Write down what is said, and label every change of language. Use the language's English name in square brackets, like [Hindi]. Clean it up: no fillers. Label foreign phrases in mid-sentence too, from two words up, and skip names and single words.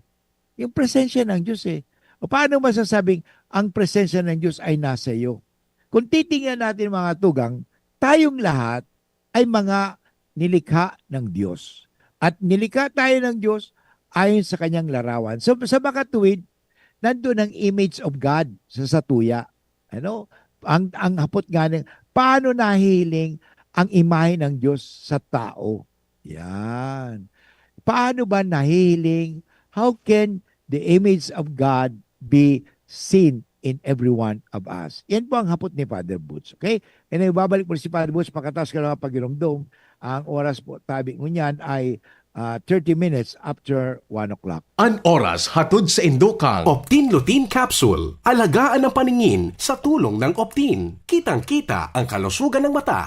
[Filipino] Yung presensya ng Diyos O paano masasabing ang presensya ng Diyos ay nasa iyo? Kung titingnan natin mga tugang, tayong lahat ay mga nilikha ng Diyos. At nilikha tayo ng Diyos ayon sa kanyang larawan. So sa makatuwid, nandun ang [English] image of God [Filipino] sa satuya. [Bikol] Ang hapot nga ng paano nahiling ang imahe ng Diyos sa tao. Yan. Paano ba nahiling? [English] How can the image of God be seen in every one of us? [Filipino] Yan po ang hapot ni Father Butch. Okay? [English] And then, [Filipino] babalik po si Father Butch pagkatapos ka ng pagiromdom. Ang oras po, tabi mo niyan ay [English] 30 minutes after 1 o'clock. [Bikol] An oras hatod sa Indokang Optin Lutein Capsule. [Filipino] Alagaan ang paningin sa tulong ng Optin. Kitang-kita ang kalusugan ng mata.